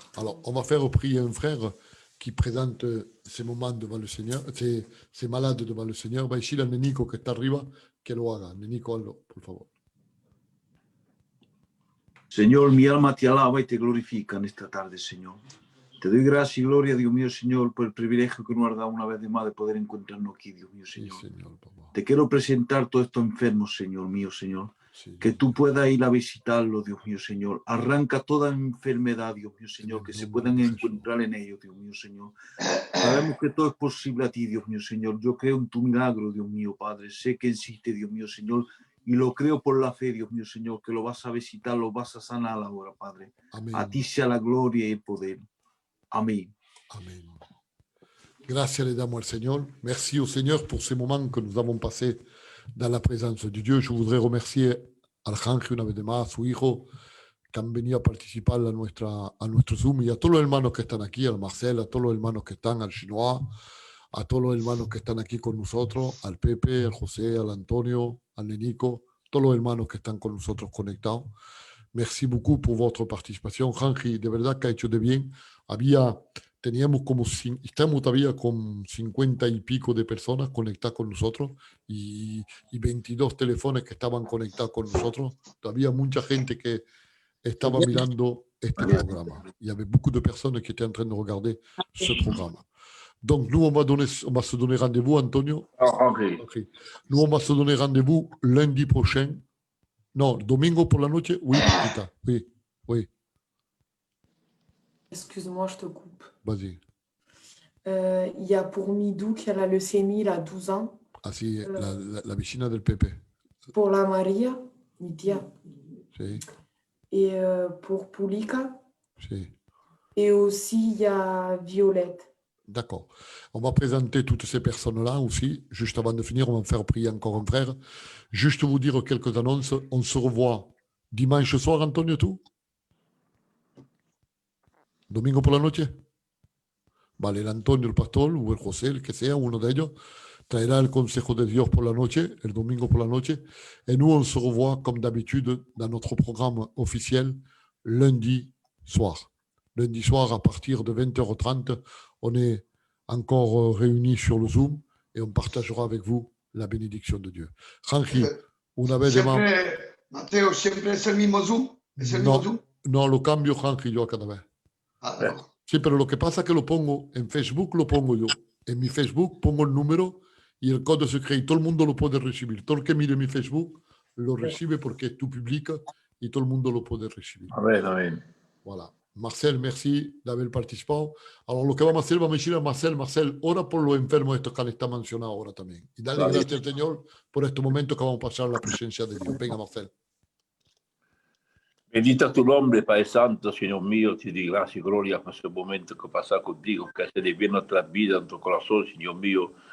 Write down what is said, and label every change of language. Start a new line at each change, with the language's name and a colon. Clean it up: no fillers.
French: Alors, on va faire prier un frère qui présente ses moments devant le Seigneur, ses malades devant le Seigneur.
Spanish: Va ici, el Nico que está arriba, que lo haga. Nico, hazlo, por favor. Señor, mi alma te alaba y te glorifica en esta tarde, Señor. Te doy gracias y gloria, Dios mío, Señor, por el privilegio que nos has dado una vez de más de poder encontrarnos aquí, Dios mío, Señor. Sí, Señor, papá. Te quiero presentar todos estos enfermos, Señor mío, Señor. Sí, Que tú puedas ir a visitarlos, Dios mío, Señor. Arranca toda enfermedad, Dios mío, Señor, que se puedan encontrar en ellos, Dios mío, Señor. Sabemos que todo es posible a ti, Dios mío, Señor. Yo creo en tu milagro, Dios mío, Padre. Sé que existe, Dios mío, Señor. Y lo creo por la fe, Dios mío, Señor, que lo vas a visitar, lo vas a sanar ahora, Padre. Amén. A ti sea la gloria y el poder. Amén. Amen. Gracias le damos al Seigneur.
French: Merci au Seigneur pour ces moments que nous avons passés dans la présence de Dieu. Je voudrais remercier
Spanish: al Ángel una vez más, a su hijo, que han venido a participar a nuestro Zoom, y a todos los hermanos que están aquí, al Marcel, a todos los hermanos que están, al Chinois, a todos los hermanos que están aquí con nosotros, al Pepe, al José, al Antonio, al Nenico, todos los hermanos que están con nosotros conectados.
French: Merci beaucoup pour votre participation.
Spanish: Henry, de verdad que ha hecho de bien. Teníamos estamos todavía con 50 y pico de personas conectadas con nosotros y 22 teléfonos que estaban conectados con nosotros. Todavía mucha gente que estaba mirando este programa.
French: Il y avait beaucoup de personnes qui étaient en train de regarder ce programme. Donc, nous, on va se donner rendez-vous, Antonio. Ok. Nous, on va se donner rendez-vous lundi prochain.
Spanish: Non, domingo por la noche.
French: Oui, Paquita. Oui, oui. Excuse-moi, je te coupe. Vas-y. Il y a pour Midou qui a la leucémie, il a 12 ans.
Spanish: Así, la vecina del Pepe.
French: Pour la Maria,
Spanish: mi tía. Sí,
French: Et pour Pulika.
Spanish: sí.
French: Et aussi, il y a Violette. D'accord. On va présenter toutes ces personnes-là aussi. Juste avant de finir, on va faire prier encore un frère. Juste vous dire quelques annonces. On se revoit dimanche soir, Antonio, tú.
Spanish: Domingo por la noche. Vale, el Antonio, el pastor, o el José, el que sea, uno de ellos, traerá el consejo de Dios por la noche, el domingo por la noche.
French: Et nous, on se revoit comme d'habitude dans notre programme officiel lundi soir. Lundi soir, à partir de 20h30, on est encore réunis sur le Zoom et on partagera avec vous la bénédiction de Dieu.
Spanish: Rangi, una vez de más. Mateo, ¿siempre es el mismo Zoom? ¿Es el mismo Zoom? No, lo cambio, Rangi, yo a cada vez. Sí, pero lo que pasa es que lo pongo en Facebook, lo pongo yo. En mi Facebook pongo el número y el código secreto y todo el mundo lo puede recibir. Todo el que mire mi Facebook lo recibe porque tú publicas y todo el mundo lo puede recibir. Amén, amén.
French: Voilà. Marcel, merci d'avoir participado.
Spanish: Alors, lo que vamos a hacer, vamos a decir a Marcel, ora por los enfermos estos que han estado mencionados ahora también. Y dale gracias al Señor por este momento que vamos a pasar a la presencia de Dios. Venga, Marcel. Bendita tu nombre, Padre Santo, Señor mío, te doy gracias y gloria por ese momento que pasa contigo, que hace de bien nuestras vidas, en tu corazón, Señor mío.